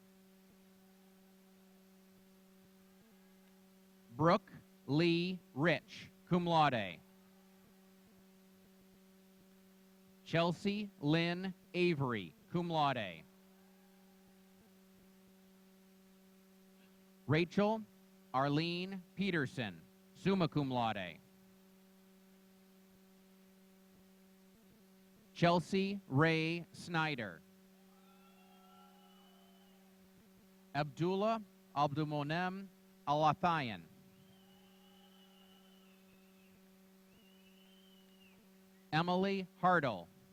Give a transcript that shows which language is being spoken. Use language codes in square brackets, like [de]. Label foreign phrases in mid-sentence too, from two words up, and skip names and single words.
[en] Brooke Lee Rich, [la] cum laude. [en] Chelsea Lynn Avery, [la] cum laude. [en] Rachel Arlene Peterson, [la] summa cum laude. [en] Chelsea Ray Snyder. Abdullah Abdulmonem Alathayan. Emily Hartle.